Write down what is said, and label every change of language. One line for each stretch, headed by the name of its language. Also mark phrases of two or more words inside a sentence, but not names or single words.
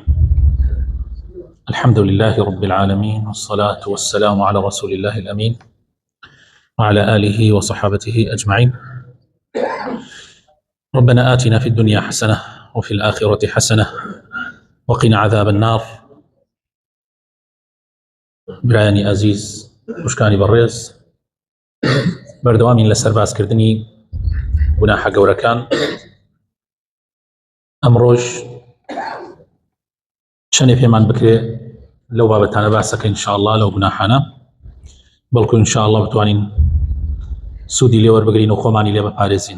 Arabic: الحمد لله رب العالمين، والصلاة والسلام على رسول الله الأمين وعلى آله وصحابته أجمعين. ربنا آتنا في الدنيا حسنة وفي الآخرة حسنة وقنا عذاب النار.
Central Kurdish: برایانی عزیز خوشکانی بەڕێز، بەردەوامین لەسەر باسکردنی گوناحە گەورەکان. ئەمڕۆژ چەندێ پێمان بکرێ لەو بابەتانە باسەکەین ئینشاءالله، لەو گوناحانە، بەڵکو ئینشاءالله بتوانین سوودی لێ وەربگرین و خۆمانی لێ بپارێزین.